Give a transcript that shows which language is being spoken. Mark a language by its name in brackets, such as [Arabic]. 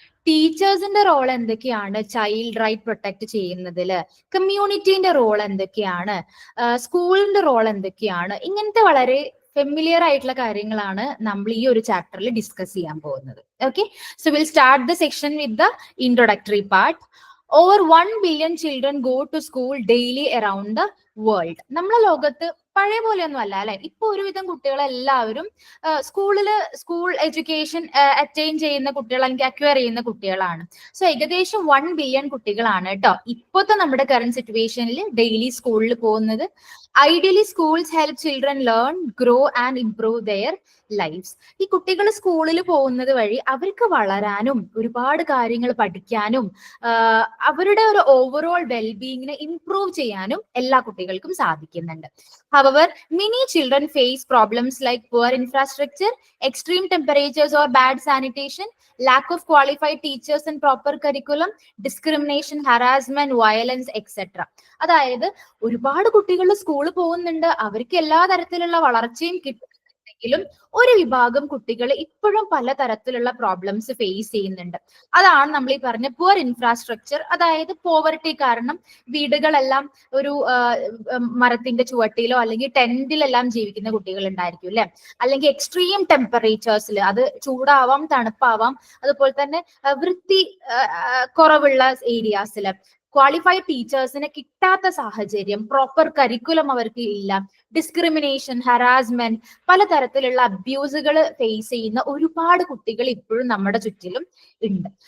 [Malayalam] ടീച്ചേഴ്സിന്റെ role എന്തൊക്കെയാണ് child right protect ചെയ്യുന്നതില്, കമ്മ്യൂണിറ്റീന്റെ role എന്തൊക്കെയാണ്, സ്കൂളിന്റെ റോൾ എന്തൊക്കെയാണ്, ഇങ്ങനത്തെ വളരെ ഫെമിലിയർ ആയിട്ടുള്ള കാര്യങ്ങളാണ് നമ്മൾ ഈ ഒരു ചാപ്റ്ററിൽ ഡിസ്കസ് ചെയ്യാൻ പോകുന്നത്. [English] Okay, so will start the section with the introductory part. Over 1 billion children go to school daily around the world. [Malayalam] നമ്മളെ ലോകത്ത് പഴയ പോലെയൊന്നും അല്ല അല്ലെ, ഇപ്പൊ ഒരുവിധം കുട്ടികളെല്ലാവരും സ്കൂൾ എഡ്യൂക്കേഷൻ അറ്റൈൻ ചെയ്യുന്ന കുട്ടികൾ അല്ലെങ്കിൽ അക്വയർ ചെയ്യുന്ന കുട്ടികളാണ്. സോ ഏകദേശം 1 ബില്യൺ കുട്ടികളാണ് കേട്ടോ ഇപ്പോഴത്തെ നമ്മുടെ കറന്റ് സിറ്റുവേഷനിൽ ഡെയിലി സ്കൂളിൽ പോകുന്നത്. [English] Ideally schools help children learn, grow and improve their lives. [Malayalam] ഈ കുട്ടികൾ സ്കൂളിൽ പോകുന്നത് വഴി അവർക്ക് വളരാനും ഒരുപാട് കാര്യങ്ങൾ പഠിക്കാനും അവരുടെ ഒരു ഓവറോൾ വെൽബീയിങ്ങിനെ ഇംപ്രൂവ് ചെയ്യാനും എല്ലാ കുട്ടികൾക്കും സാധിക്കുന്നുണ്ട്. [English] However, many children face problems like poor infrastructure, extreme temperatures or bad sanitation, lack of qualified teachers and proper curriculum, discrimination, harassment, violence, etc. [Malayalam] അതായത് ഒരുപാട് കുട്ടികൾ സ്കൂളിൽ പോകുന്നുണ്ട്, അവർക്ക് എല്ലാ തരത്തിലുള്ള വളർച്ചയും കിട്ടുമെങ്കിലും ഒരു വിഭാഗം കുട്ടികൾ ഇപ്പോഴും പലതരത്തിലുള്ള പ്രോബ്ലംസ് ഫേസ് ചെയ്യുന്നുണ്ട്. അതാണ് നമ്മൾ ഈ പറഞ്ഞ പുവർ ഇൻഫ്രാസ്ട്രക്ചർ. അതായത് പോവർട്ടി കാരണം വീടുകളെല്ലാം ഒരു മരത്തിന്റെ ചുവട്ടിലോ അല്ലെങ്കിൽ ടെന്റിലെല്ലാം ജീവിക്കുന്ന കുട്ടികൾ ഉണ്ടായിരിക്കും അല്ലെ, അല്ലെങ്കിൽ എക്സ്ട്രീം ടെമ്പറേച്ചേഴ്സിൽ, അത് ചൂടാവാം തണുപ്പാവാം, അതുപോലെ തന്നെ വൃത്തി കുറവുള്ള ഏരിയാസിൽ ക്വാളിഫൈഡ് ടീച്ചേഴ്സിനെ കിട്ടാത്ത സാഹചര്യം, പ്രോപ്പർ കരിക്കുലം അവർക്ക് ഇല്ല, ഡിസ്ക്രിമിനേഷൻ, ഹറാസ്മെന്റ്, പലതരത്തിലുള്ള അബ്യൂസുകൾ ഫേസ് ചെയ്യുന്ന ഒരുപാട് കുട്ടികൾ ഇപ്പോഴും നമ്മുടെ ചുറ്റിലും ഉണ്ട്.